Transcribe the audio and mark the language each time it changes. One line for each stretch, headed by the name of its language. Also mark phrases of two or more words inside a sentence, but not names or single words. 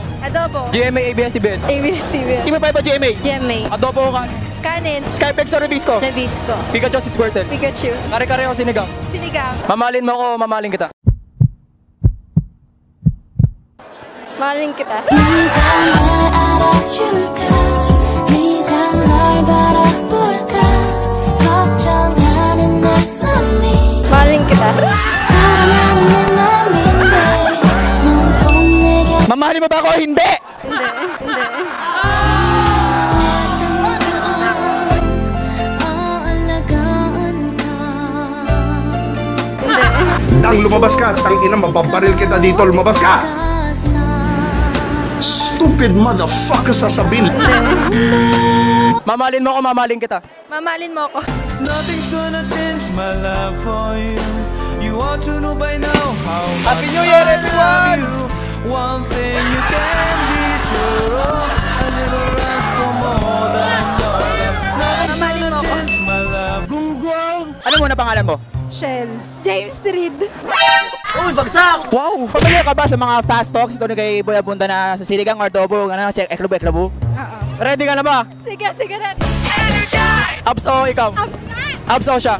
Filipino: Adobo. GMA, ABS-CBN? ABS-CBN. Team 5 o GMA? GMA. Adobo o kanin? Kanin. Skyflex o Rubisco? Nabisco. Pikachu si Squirtle? Pikachu. Kare-kare o sinigang? Sinigang. Mamahalin mo ako o mamahalin kita? Mahalin kita.
Korean: 네가 날 알아줄까 네가 날 바라볼까 걱정하는 내 맘이
Filipino: Mahalin kita.
Korean: 사랑하는 내 맘인데 넌 꼭 내게
Filipino: Mamahalin mo ba ako? Hindi! Hindi. Tang, lumabas ka. Tangina, mapabaril kita dito. Lumabas ka.
English: Stupid motherfucker sasabihin.
Filipino: Mamahalin mo ako, mamahalin kita? Mamahalin mo ako.
English: Nothing's gonna change my love for you. You ought to know by now how Happy New Year, everyone! one thing you can be sure of. I never ask for more than love. Nothing's
Filipino: Mamahalin mo
English: gonna
Filipino: ako.
English: change my love.
Filipino: Ano muna pangalan mo? Shell. James Reed. Wow! Familiar ka ba sa mga
English: fast talks
Filipino: ito ni kay Boy Abunda na sa sinigang or adobo, eklabu? Ready ka na ba? Sige. Abs o ikaw? Abs o siya?